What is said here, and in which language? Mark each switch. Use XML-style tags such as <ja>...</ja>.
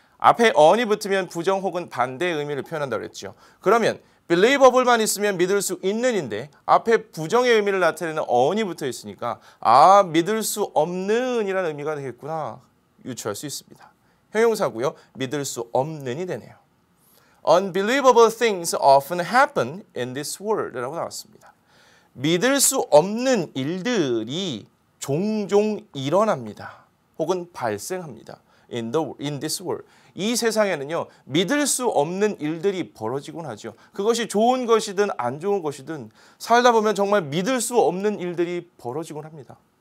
<ko>앞에 on이 붙으면 부정 혹은 반대의 의미를 표현한다고 했죠. 그러면 believable만 있으면 믿을 수 있는인데 앞에 부정의 의미를 나타내는 on이 붙어 있으니까 아 믿을 수 없는 이라는 의미가 되겠구나 유추할 수 있습니다. 형용사고요. 믿을 수 없는이 되네요.</ko> <en>Unbelievable things often happen in this world라고</en> <ko>나왔습니다. 믿을 수 없는 일들이 종종 일어납니다. 혹은 발생합니다.</ko> <en>In this world.</en> <ko>이 세상에는요. 믿을 수 없는 일들이 벌어지곤 하죠. 그것이 좋은 것이든 안 좋은 것이든 살다 보면 정말 믿을 수 없는 일들이 벌어지곤 합니다.</ko>